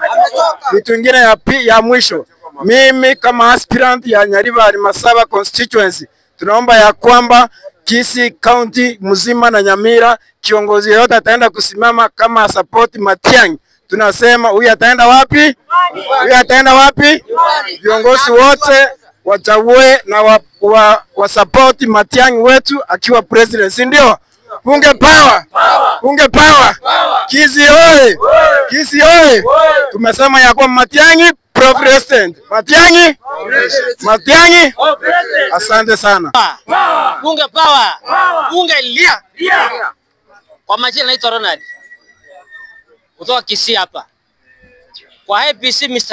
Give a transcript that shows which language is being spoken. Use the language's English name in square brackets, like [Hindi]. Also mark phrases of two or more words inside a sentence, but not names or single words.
[Swahili] Kitu kingine ya mwisho, mimi kama aspirant ya Nyariva Masaba constituency tunaomba ya kwamba Kisii County mzima na Nyamira kiongozi yote ataenda kusimama kama support Matiang'i. Tunasema huyu ataenda wapi? Huyu ataenda wapi? Viongozi wote wachague na wa support Matiang'i wetu akiwa president, si ndio? Bunge power. Bunge power. Kisii oye. Kisii oye. Tumesema ya kwamba Matiang'i president. Matiang'i. Asante sana. Bunge power. Bunge lia. Kwa majina naitwa Ronald. Kutoka Kisii hapa. Kwa IEBC Mr.